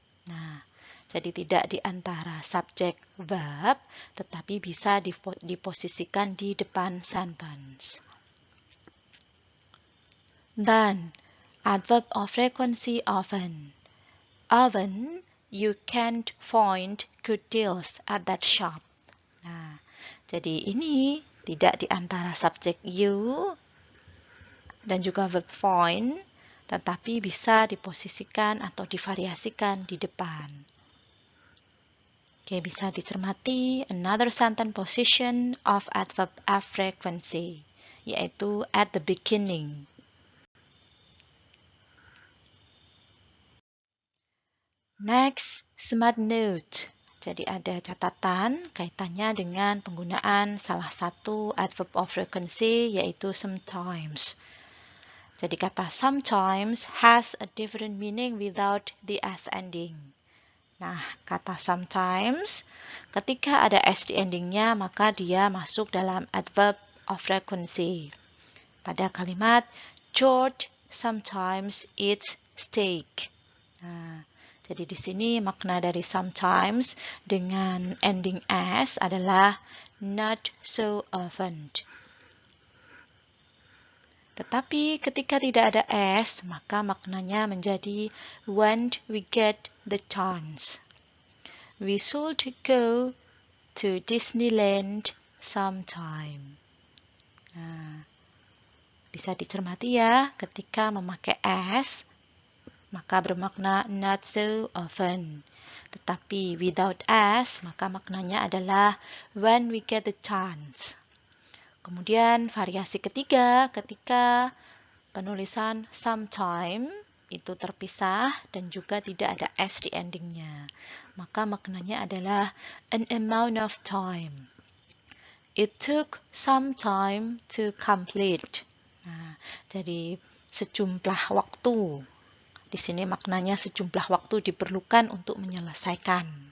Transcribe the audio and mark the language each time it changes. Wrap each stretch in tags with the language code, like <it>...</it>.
<id>Nah, jadi tidak di antara subjek verb, tetapi bisa diposisikan di depan sentence. Dan</id> <en>adverb of frequency often. Often, you can't find good deals at that shop.</en> <id>Nah, jadi ini tidak di antara subjek you dan juga verb find, tetapi bisa diposisikan atau divariasikan di depan. Oke, bisa dicermati</id> <en>another sentence position of adverb of frequency,</en> <id>yaitu</id> <en>at the beginning. Next, smart note.</en> <id>Jadi ada catatan kaitannya dengan penggunaan salah satu adverb of frequency yaitu sometimes. Jadi kata</id> <en>sometimes has a different meaning without the s ending.</en> <id>Nah, kata sometimes ketika ada s di endingnya maka dia masuk dalam adverb of frequency. Pada kalimat</id> <en>George sometimes eats steak.</en> <id>Nah, jadi di sini makna dari sometimes dengan ending s adalah</id> <en>not so often.</en> <id>Tetapi ketika tidak ada s, maka maknanya menjadi</id> <en>when we get the chance. We should go to Disneyland sometime.</en> <id>Nah, bisa dicermati ya, ketika memakai s, maka bermakna</id> <en>not so often.</en> <id>Tetapi</id> <en>without s,</en> <id>maka maknanya adalah</id> <en>when we get the chance.</en> <id>Kemudian variasi ketiga, ketika penulisan sometime itu terpisah dan juga tidak ada s di endingnya, maka maknanya adalah</id> <en>an amount of time. It took some time to complete.</en> <id>Nah, jadi sejumlah waktu. Di sini maknanya sejumlah waktu diperlukan untuk menyelesaikan.</id>